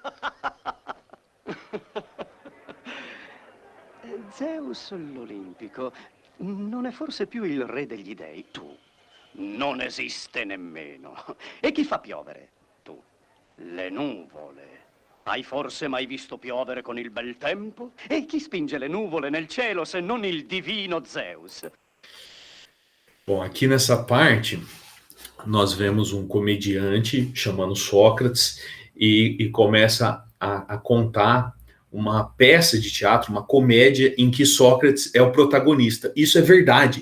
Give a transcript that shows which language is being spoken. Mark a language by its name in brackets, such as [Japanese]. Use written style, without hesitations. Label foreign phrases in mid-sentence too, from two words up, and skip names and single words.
[Italian] Zeus l'Olimpico non è forse più il re degli dei? Tu non esiste nemmeno. E chi fa piovere? Tu. Le nuvole. Hai forse mai visto piovere con il bel tempo? E chi spinge le nuvole nel cielo se non il divino Zeus? [Portuguese] Bom, aqui nessa parte, nós vemos um comediante chamando Sócrates e começa a contar uma peça de teatro, uma comédia em que Sócrates é o protagonista. Isso é verdade.